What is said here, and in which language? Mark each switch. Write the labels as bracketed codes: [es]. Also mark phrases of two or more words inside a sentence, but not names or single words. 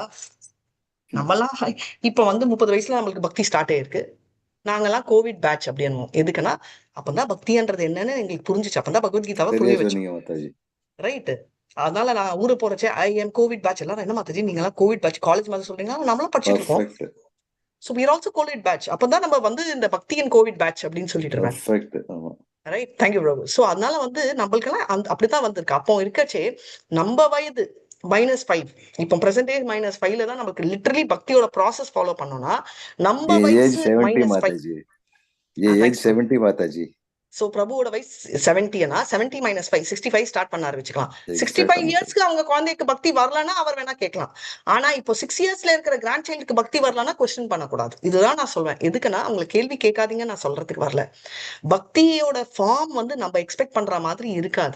[ta] நம்மலாம் இப்ப வந்து 30 வயசுல நம்மளுக்கு பக்தி ஸ்டார்ட் ஆயிருக்கு. நாங்கெல்லாம் [en] Covid batch [ta] அப்படின்னு. எதுக்குன்னா அப்பதான் பக்தின்றது என்னன்னு எங்களுக்கு புரிஞ்சுச்சு. அப்பதான் பகவத்கீதாவை புரிய சரியா வச்சு. சொன்னீங்க மாதாஜி. ரைட்டு. அதனால நான் ஊரை போறச்சே [en] I am Covid batch. [ta] எல்லாரும் என்ன மாதாஜி நீங்க எல்லாம் [en] Covid batch college [ta] மாதிரி சொல்றீங்க? நம்மளும் படிச்சுட்டு இருக்கோம். பர்ஃபெக்ட் [en] so we are also Covid batch. [ta] அப்பதான் நம்ம வந்து இந்த பக்தியின் [en] Covid batch [ta] அப்படின்னு சொல்லிட்டு இருக்கேன். பர்ஃபெக்ட். ஆமா. [en] right. thank you பிரபு. [ta] ஸோ அதனால வந்து நம்மளுக்கெல்லாம் அப்படித்தான் வந்திருக்கு. அப்போ இருக்கச்சே நம்ம வயது -5, இப்போ பிரசன்டேஜ் -5ல தான் நமக்கு லிட்டரலி பக்தியோட [en] process follow [ta] பண்ணோம்னா நம்ம [hi] ये [en] age [ta] வயசு 70 -5. [hi] माताजी. ये [en] age [hi] 70 माताजी. [ta] சோ பிரபுவோட வயசு 70னா 70 - 5 65 ஸ்டார்ட் பண்ண ஆரம்பிச்சுக்கலாம். Exact 65 ஆமா இயர்ஸ்க்கு அவங்க குழந்தைக்கு பக்தி வரலன்னா அவர் வேணா கேட்கலாம். ஆனா இப்போ 6 இயர்ஸ்ல இருக்கிற [en] grand child-க்கு [ta] பக்தி வரலன்னா கொஸ்டின் பண்ணக்கூடாது. இதுதான் நான் சொல்வேன். எதுக்குன்னா அவங்க கேள்வி கேட்காதீங்க நான் சொல்றதுக்கு வரல. பக்தியோட ஃபார்ம் வந்து நம்ம எக்ஸ்பெக்ட் பண்ற மாதிரி இருக்காது.